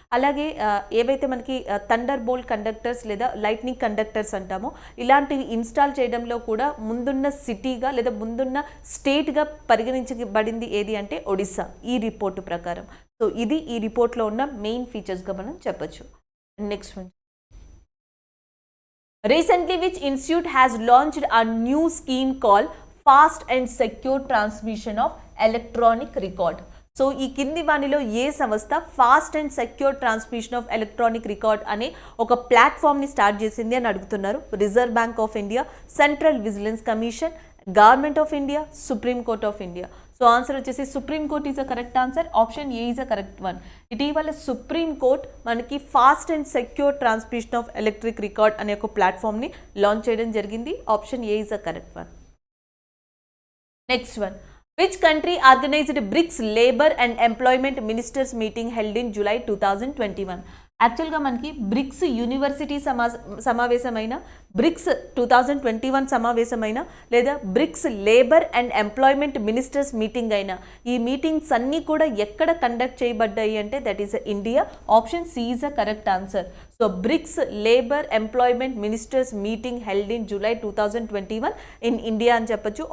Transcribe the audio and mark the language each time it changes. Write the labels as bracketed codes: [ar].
[te] అలాగే ఏవైతే మనకి థండర్ బోల్ట్ కండక్టర్స్ లేదా లైట్నింగ్ కండక్టర్స్ అంటామో ఇలాంటివి ఇన్స్టాల్ చేయడంలో కూడా ముందున్న సిటీగా లేదా ముందున్న స్టేట్గా పరిగణించబడింది ఏది అంటే ఒడిస్సా ఈ రిపోర్టు ప్రకారం. సో ఇది ఈ రిపోర్ట్లో ఉన్న మెయిన్ ఫీచర్స్గా మనం చెప్పొచ్చు. [en] Next one, recently which institute has launched a new scheme called fast and secure transmission of electronic record? [te] So ఈ కింది వానిలో ఏ సంస్థ [en] fast and secure transmission of electronic record [te] అనే ఒక ప్లాట్ఫామ్ని స్టార్ట్ చేసింది అని అడుగుతున్నారు. Reserve bank of India, central vigilance commission, government of India, supreme court of India. [en] So answer వచ్చేసి supreme court is a correct answer. Option A is a correct one. [te] ఇటీవల supreme court మనకి [en] fast and secure transmission of electric record [te] అనే ఒక ప్లాట్ఫామ్ని launch చేయడం జరిగింది. [en] Option A is a correct one. Next one, which country organized BRICS Labour and Employment Ministers meeting held in July 2021? [te] యాక్చువల్గా మనకి bricks university సమావేశమైన, bricks 2021 సమావేశమైన, లేదా bricks labour and employment ministers meeting అయినా, ఈ మీటింగ్స్ అన్నీ కూడా ఎక్కడ కండక్ట్ చేయబడ్డాయి అంటే [en] That is India. Option C is a correct answer. So BRICS labour employment ministers meeting held in July 2021 in India [te] అని చెప్పొచ్చు.